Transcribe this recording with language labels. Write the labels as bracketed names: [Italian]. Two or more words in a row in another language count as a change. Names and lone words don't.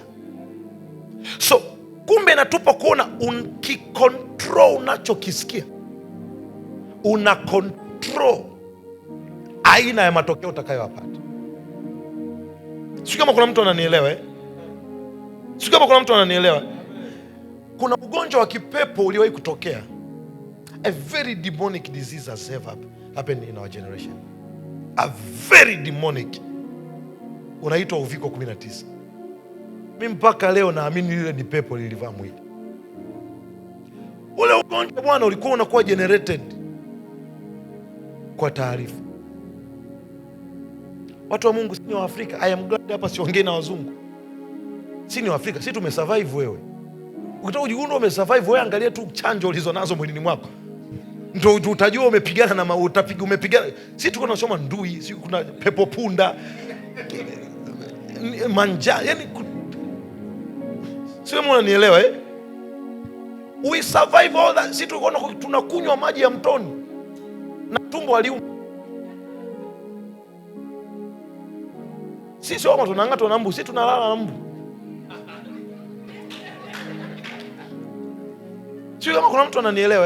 [Swahili] So kumbe natupa kuona, ukicontrol unachokisikia, una control aina ya matokeo utakayopata. Sio kama kuna mtu ananielewa Sio kama kuna mtu ananielewa. Kuna ugonjwa wa kipepo uliowahi kutokea. [English] A very demonic disease has ever happened in our generation. A very demonic. [Swahili] Unaitwa uviko 19. Mimi mpaka leo naamini lile ni pepo lilivaa mwili. Ule ugonjwa bwana ulikuwa unakuwa generated kwa taarifa. Watu wa Mungu, sisi wa Afrika, [English] I am glad [Swahili] hapa siongei na wazungu. Sisi wa Afrika, sisi tumesurvive. Wewe ukitaka kujigundua umesurvive, wewe angalia tu chanjo ulizonazo mwilini mwako, ndio utajua umepigana na umepigana. Sisi tuko tunasoma ndui, sisi kuna pepo punda, manja, yani sio, mnanielewa [English] We survive all that. [Swahili] Sisi tunakunywa maji ya mtoni na tumbo haliumi. Sisi wao tunang'atwa na mbu, sisi tunalala na mbu. Sio kama kuna mtu ananielewa.